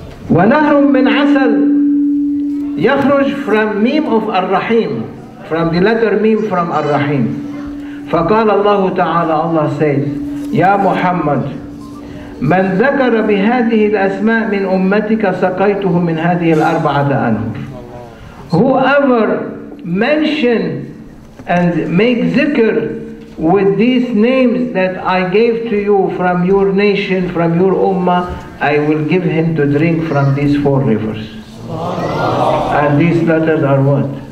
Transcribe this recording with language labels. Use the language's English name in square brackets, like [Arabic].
[Arabic] وَنَهْرٌ مِّنْ عَسَلٍ, يخرج [English] from meme of Ar-Rahim, from the letter meme from Ar-Rahim. [Arabic] فقال الله تعالى, [English] Allah says, [Arabic] يا محمد من ذكر بهذه الأسماء من أمتك سقيته من هذه الأربعة أنهر. [English] Whoever mention and make zikr with these names that I gave to you from your nation, from your ummah, I will give him to drink from these 4 rivers. And these letters are what?